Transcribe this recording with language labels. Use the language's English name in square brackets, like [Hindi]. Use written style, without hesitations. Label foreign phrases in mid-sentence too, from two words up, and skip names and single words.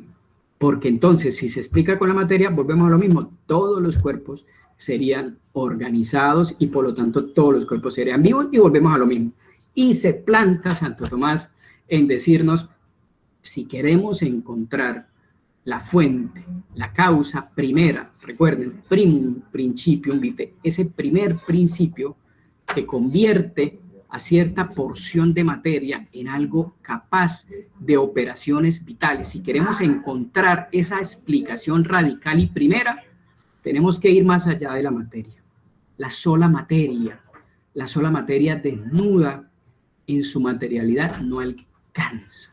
[Spanish] Porque entonces, si se explica con la materia, volvemos a lo mismo, todos los cuerpos serían organizados y por lo tanto todos los cuerpos serían vivos y volvemos a lo mismo. Y se planta Santo Tomás en decirnos, si queremos encontrar la fuente, la causa primera, recuerden, [Latin] primum principium vitae, [Spanish] ese primer principio que convierte a cierta porción de materia en algo capaz de operaciones vitales. Si queremos encontrar esa explicación radical y primera, tenemos que ir más allá de la materia. La sola materia desnuda en su materialidad no alcanza.